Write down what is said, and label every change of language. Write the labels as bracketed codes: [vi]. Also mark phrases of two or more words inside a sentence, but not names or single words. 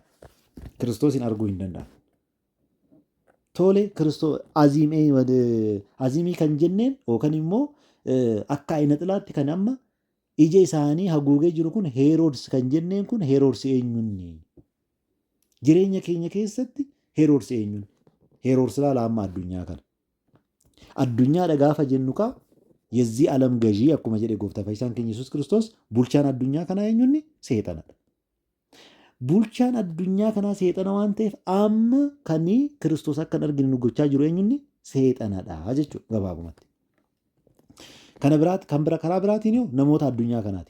[om] Kiristoos hin arguu hin danda'an. Tole Kiristoos aziimii kan jenneen yookaan immoo akka ayina xilaatti kan amma ija isaanii haguugee jiru kun Heroodsi kan jenneen kun Heroodsi eenyunni? Jireenya keenya keessatti Heroodsi eenyunni? Heroodsi laala amma addunyaa kana. Addunyaadha gaafa jennu kaa [am] የዚህ ዓለም ገዢ [om] akkuma jedhe gooftaa fayyisaan keenya Yesuus Kiristoos bulchaan addunyaa kanaa eenyunni seexanadha. Bulchaan addunyaa kanaa seexana waan ta'eef amma kan Kiristoos akka hin argine nu gochaa jiru eenyunni seexanadha jechuudha gabaabumatti. Kana biraati kan bira karaa biraatiin yoo namoota addunyaa kanaati.